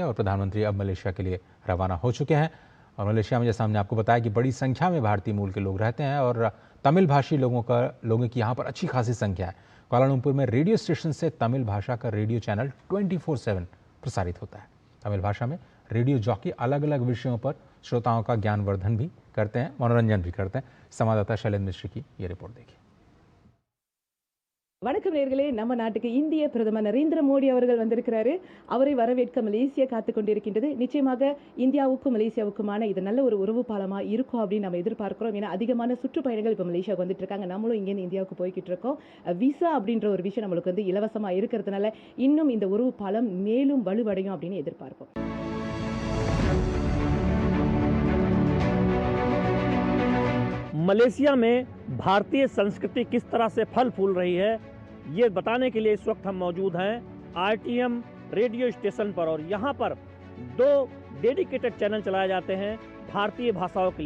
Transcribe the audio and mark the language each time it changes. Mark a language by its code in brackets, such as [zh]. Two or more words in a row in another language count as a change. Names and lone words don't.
[hi] और प्रधानमंत्री अब मलेशिया के लिए रवाना हो चुके हैं और मलेशिया में जैसा हमने आपको बताया कि बड़ी संख्या में भारतीय मूल के लोग रहते हैं और तमिल भाषी लोगों की यहाँ पर अच्छी खासी संख्या है। कुआलालंपुर में [en] radio station [hi] से तमिल भाषा का [en] radio channel [hi] 24/7 प्रसारित होता है। तमिल भाषा में [en] radio jockey [hi] अलग अलग विषयों पर श्रोताओं का ज्ञानवर्धन भी करते हैं, मनोरंजन भी करते हैं। संवाददाता शैलेंद्र मिश्र की ये रिपोर्ट देखिए। [ta] வணக்கம் நேயர்களே, நம்ம நாட்டுக்கு இந்திய பிரதமர் நரேந்திர மோடி அவர்கள் வந்திருக்கிறாரு. அவரை வரவேற்க மலேசியா காத்து கொண்டிருக்கின்றது. நிச்சயமாக இந்தியாவுக்கும் மலேசியாவுக்குமான இது நல்ல ஒரு உறவு பாலமா இருக்கும் அப்படின்னு நம்ம எதிர்பார்க்கிறோம். ஏன்னா அதிகமான சுற்றுப்பயணிகள் இப்போ மலேசியாவுக்கு வந்துட்டு இருக்காங்க. நம்மளும் இங்கேருந்து இந்தியாவுக்கு போய்கிட்டு இருக்கோம். விசா அப்படின்ற ஒரு விஷயம் நம்மளுக்கு வந்து இலவசமா இருக்கிறதுனால இன்னும் இந்த உறவு பாலம் மேலும் வலுவடையும் அப்படின்னு எதிர்பார்ப்போம். [hi] मलेशिया में भारतीय संस्कृति किस तरह से फल फूल रही है ये बताने के लिए इस वक्त हम मौजूद हैं आरटीएम [en] radio station [hi] पर और यहाँ पर 2 [en] dedicated channel [hi] चलाए जाते हैं भारतीय भाषाओं के लिए।